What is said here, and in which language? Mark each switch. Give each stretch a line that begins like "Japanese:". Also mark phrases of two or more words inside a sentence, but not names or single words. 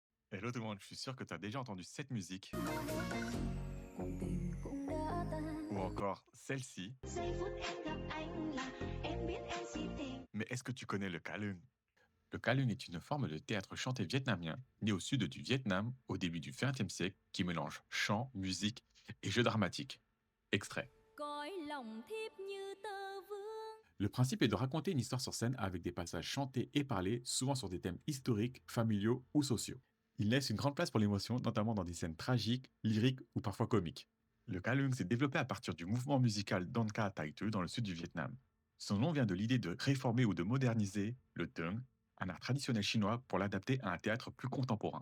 French: Hello tout le monde, je suis sûr que tu as déjà entendu cette musique
Vietnamese: Cuộc tình cũng đã
French: ou
Vietnamese: tan.
French: encore celle-ci,
Vietnamese: Giây phút em gặp anh là em biết em si tình.
French: mais est-ce que tu connais le Kalung? Le Kalung est une forme de théâtre chanté vietnamien né au sud du Vietnam au début du XXe siècle qui mélange chant, musique et jeu dramatique. Extrait.
Vietnamese: Cõi lòng thiếp như tơ vương.
French: Le principe est de raconter une histoire sur scène avec des passages chantés et parlés, souvent sur des thèmes historiques, familiaux ou sociaux. Il laisse une grande place pour l'émotion, notamment dans des scènes tragiques, lyriques ou parfois comiques. Le Kalung s'est développé à partir du mouvement musical Danka Thai Thu dans le sud du Vietnam. Son nom vient de l'idée de réformer ou de moderniser le Tung, un art traditionnel chinois, pour l'adapter à un théâtre plus contemporain.